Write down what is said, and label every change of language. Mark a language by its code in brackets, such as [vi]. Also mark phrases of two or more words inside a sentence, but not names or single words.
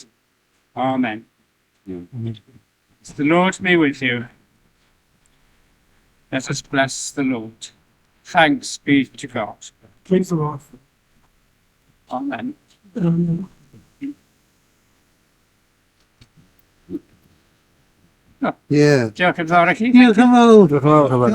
[en] Amen. The Lord be with you. Let us bless the Lord. Thanks be to God. Praise the Lord. Amen. Yeah. [cy] Diolch yn fawr i chi. Diolch yn fawr.